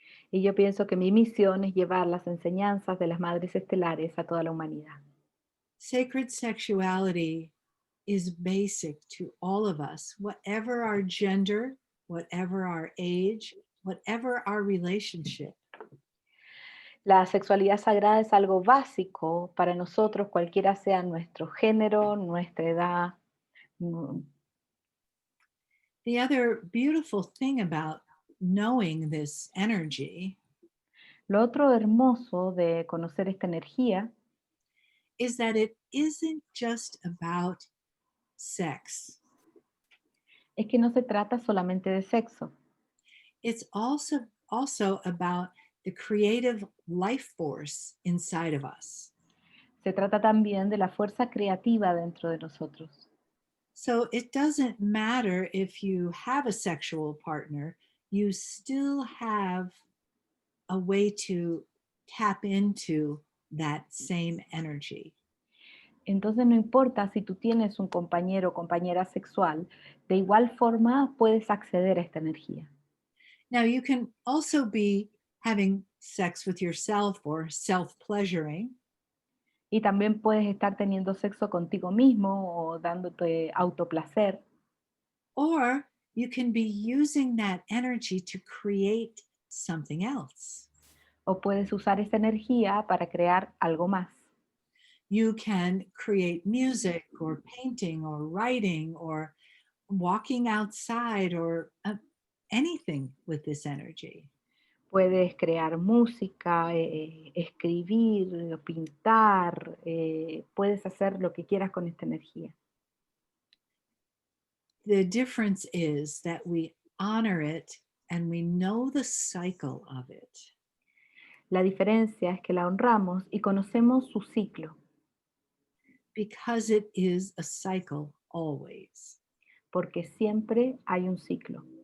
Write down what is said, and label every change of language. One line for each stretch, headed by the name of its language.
Spanish: Y yo pienso que mi misión es llevar las enseñanzas de las madres estelares a toda la humanidad.
English: Sacred sexuality is basic to all of us, whatever our gender, whatever our age, whatever our relationship.
Spanish: La sexualidad sagrada es algo básico para nosotros, cualquiera sea nuestro género, nuestra edad. Mm,
English: The other beautiful thing about knowing this energy
Spanish: Lo otro hermoso de conocer esta energía
English: is that it isn't just about sex.
Spanish: es que no se trata solamente de sexo,
English: It's also about the creative life force inside of us.
Spanish: se trata también de la fuerza creativa dentro de nosotros.
English: So it doesn't matter if you have a sexual partner, you still have a way to tap into that same energy.
Spanish: Entonces no importa si tú tienes un compañero o compañera sexual, de igual forma puedes acceder a esta energía.
English: Now, you can also be having sex with yourself or self pleasuring,
Spanish: Y también puedes estar teniendo sexo contigo mismo o dándote autoplacer.
English: or you can be using that energy to create something else.
Spanish: O puedes usar esa energía para crear algo más.
English: You can create music or painting or writing or walking outside or anything with this energy.
Spanish: Puedes crear música, escribir, pintar, puedes hacer lo que quieras con esta energía.
English: The difference is that we honor it and we know the cycle of it.
Spanish: La diferencia es que la honramos y conocemos su ciclo,
English: Because it is a cycle always.
Spanish: porque siempre hay un ciclo.